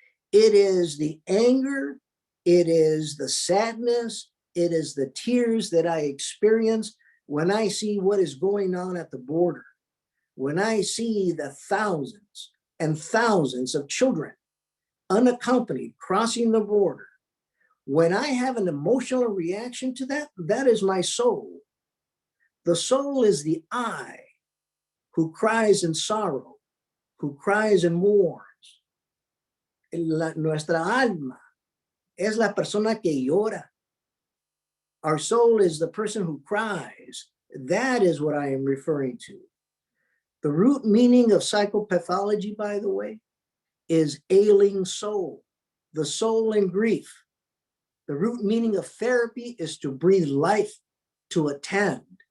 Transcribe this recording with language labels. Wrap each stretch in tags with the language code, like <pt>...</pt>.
<en>It is the anger, it is the sadness, it is the tears that I experience when I see what is going on at the border, when I see the thousands and thousands of children unaccompanied crossing the border. When I have an emotional reaction to that, that is my soul. The soul is the I who cries in sorrow, who cries and mourns.</en> <es>Nuestra alma es la persona que llora.</es> <en>Our soul is the person who cries. That is what I am referring to. The root meaning of psychopathology, by the way, is ailing soul, the soul in grief. The root meaning of therapy is to breathe life, to attend.</en>